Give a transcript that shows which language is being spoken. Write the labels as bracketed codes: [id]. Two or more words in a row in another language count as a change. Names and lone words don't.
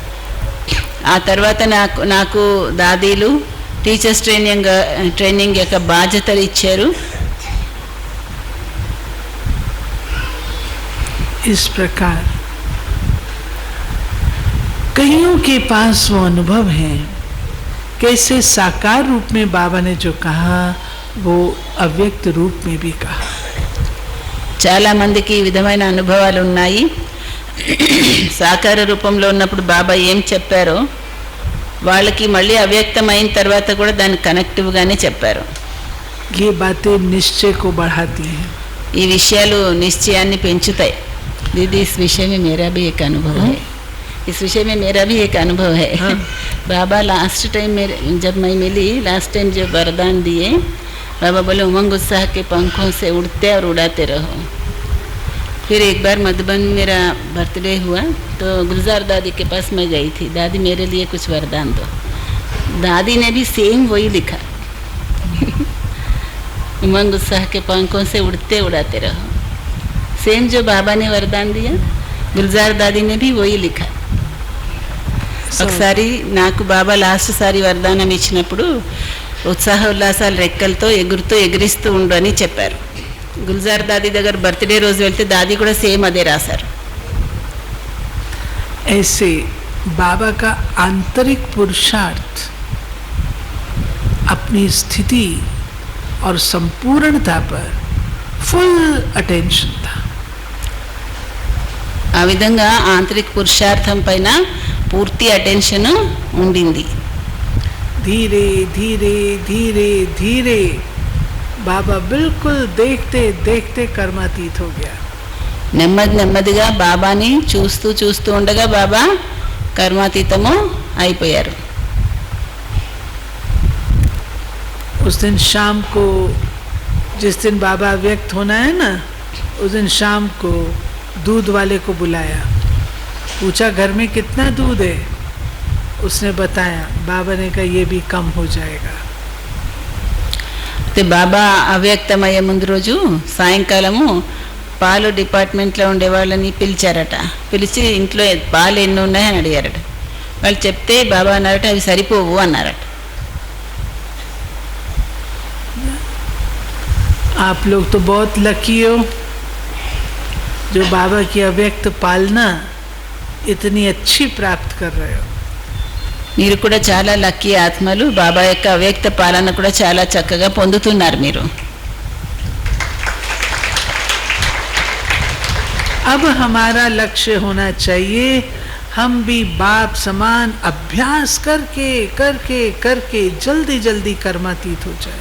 [te] ఆ తర్వాత నాకు దాదీలు టీచర్స్ ట్రైనింగ్ యొక్క బాధ్యతలు ఇచ్చారు. [hi] इस प्रकार कईयों के पास वो अनुभव है कैसे साकार रूप में बाबा ने जो कहा वो अव्यक्त रूप में भी कहा. [te] చాలా మందికి ఈ విధమైన అనుభవాలు ఉన్నాయి. సాకార రూపంలో ఉన్నప్పుడు బాబా ఏం చెప్పారో వాళ్ళకి మళ్ళీ అవ్యక్తమైన తర్వాత కూడా దాన్ని కనెక్టివ్గానే చెప్పారు. [hi] ये बातें निश्चय को बढ़ाती हैं. [te] ఈ విషయాలు నిశ్చయాన్ని పెంచుతాయి. [hi] दीदी इस विषय में मेरा भी एक अनुभव है. इस विषय में मेरा भी एक अनुभव है. बाबा [en] last time [hi] मेरे जब मैं मिली [en] last time [hi] जो वरदान दिए बाबा बोले उमंग उत्साह के पंखों से उड़ते और उड़ाते रहो. फिर एक बार मधुबन मेरा बर्थडे हुआ तो गुलजार दादी के पास मैं गई थी. दादी मेरे लिए कुछ वरदान दो. दादी ने भी सेम वही लिखा उमंग उत्साह के पंखों से उड़ते उड़ाते रहो. सेम जो बाबा ने वरदान दिया गुलजार दादी ने भी वही लिखा. [te] ఒకసారి నాకు బాబా లాస్ట్ సారి వరదానం ఇచ్చినప్పుడు ఉత్సాహ ఉల్లాసాలు రెక్కలతో ఎగురుతూ ఎగిరిస్తూ ఉండు అని చెప్పారు. గుల్జార్ దాది దగ్గర బర్త్డే రోజు వెళ్తే దాది కూడా సేమ్ అదే రాశారు. [hi] ऐसे बाबा का आंतरिक पुरुषार्थ अपनी स्थिति और संपूर्णता पर [en] full attention [hi] था. [te] ఆ విధంగా ఆంతరిక పురుషార్థం పైన పూర్తి అటెన్షన్ ఉండింది. [hi] धीरे धीरे धीरे धीरे बाबा बिल्कुल देखते देखते कर्मातीत हो गया. [te] నెమ్మదిగా బాబాని చూస్తూ ఉండగా బాబా కర్మాతీతము అయిపోయారు. [hi] उस दिन शाम को जिस दिन बाबा व्यक्त होना है ना उस दिन शाम को दूध वाले को बुलाया. पूछा घर में कितना दूध है. उसने बताया. बाबा ने कहा ये भी कम हो जाएगा. [te] అయితే బాబా అవ్యక్తమయ్యే ముందు రోజు సాయంకాలము పాలు డిపార్ట్మెంట్లో ఉండే వాళ్ళని పిలిచారట. పిలిచి ఇంట్లో పాలు ఎన్ని ఉన్నాయని అడిగారట. వాళ్ళు చెప్తే బాబా అన్నారట అవి సరిపోవు అన్నారట. [hi] आप लोग तो बहुत लकी हो जो बाबा की अव्यक्त पालना इतनी अच्छी प्राप्त कर रहे हो. [te] మీరు కూడా చాలా లక్కీ ఆత్మలు. బాబా యొక్క అవ్యక్త పాలన కూడా చాలా చక్కగా పొందుతున్నారు మీరు. [hi] अब हमारा लक्ष्य होना चाहिए हम भी बाप समान अभ्यास करके करके करके जल्दी जल्दी कर्मातीत हो जाए.